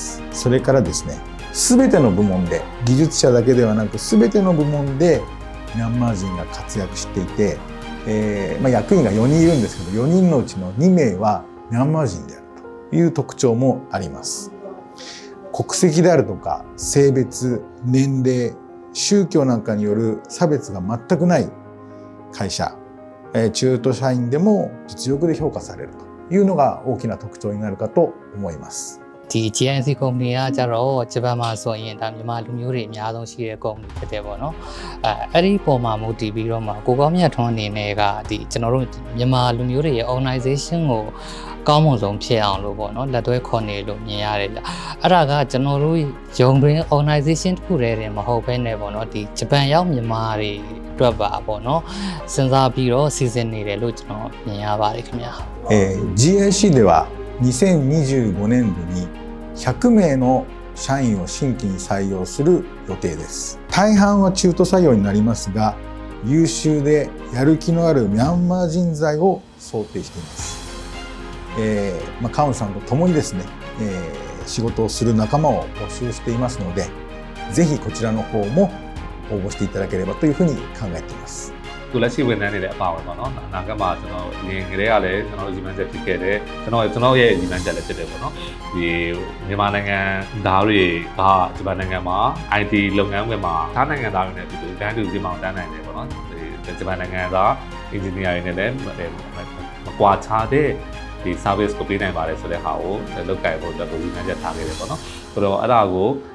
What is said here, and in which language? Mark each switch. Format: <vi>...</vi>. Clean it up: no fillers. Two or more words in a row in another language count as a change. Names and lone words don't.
<ja>それからですね、すべての部門で技術者だけではなくすべての部門でミャンマー人が活躍していて、役員が4人いるんですけど4人のうちの2名はミャンマー人であるという特徴もあります。国籍であるとか性別、年齢、宗教なんかによる差別が全くない会社、中途社員でも実力で評価されるというのが大きな特徴になるかと思います。</ja> <my>ဒီ GIC ကုမ္ပဏီကကြတော့ဂျပန်မှာဆိုရင်ဒါမြန်မာလူမျိုးတွေအများဆုံးရှိတဲ့ကုမ္ပဏီဖြစ်တယ်ပေါ့နော်အဲ့ဒီပုံမှာမူတည်ပြီးတော့မှကိုကောင်းမြတ်ထွန်းအနေနဲ့ကဒီကျွန်တော်တို့မြန်မာလူမျိုးတွေရဲ့ organization ကိုကောင်းမွန်ဆုံးဖြစ်အောင်လို့ပေါ့နော်လက်တွဲခေါ်နေလို့မြင်ရတယ်ဗျအဲ့ဒါကကျွန်တော်တို့ယုံတွင် organization တစ်ခုတည်းတင်မဟုတ်ဘဲနဲ့ပေါ့နော်ဒီဂျပန်ရောက်မြန်မာတွေအတွက်ပါပေါ့နော်စဉ်းစားပြီးတော့စီစဉ်နေတယ်လို့ကျွန်တော်မြင်ရပါတယ်ခင်ဗျာ</my> <ja>GIC では2025年度に100名の社員を新規に採用する予定です。大半は中途採用になりますが、優秀でやる気のあるミャンマー人材を想定しています。カウンさんと共にですね、仕事をする仲間を募集していますので、ぜひこちらの方も応募していただければというふうに考えています。</ja> <my>သူလက်ရှိဝန်ထမ်းတွေလည်းအပါဝင်ပေါ့နော်အနာဂတ်မှာကျွန်တော်ရင်းကလေးကလည်းကျွန်တော်ဒီမှန်ချက်ဖြစ်ခဲ့တယ်ကျွန်တော်ရဲ့ဒီမှန်ချက်လည်းဖြစ်တယ်ပေါ့နော်ဒီမြန်မာနိုင်ငံသားတွေကဂျပန်နိုင်ငံမှာ IT လုပ်ငန်းခွင်မှာသားနိုင်ငံသားတွေနဲ့ဒီတန်းတူစီမောင်တန်းနိုင်တယ်ပေါ့နော်ဒီဂျပန်နိုင်ငံသား engineer တွေနဲ့လည်းမကွာခြားတဲ့ဒီ service ကိုပေးနိုင်ပါတယ်ဆိုတဲ့ဟာကိုလုပ်ကိုင်ဖို့အတွက်ကိုဒီမှန်ချက်ထားခဲ့တယ်ပေါ့နော်ဆိုတော့အဲ့ဒါကို</my>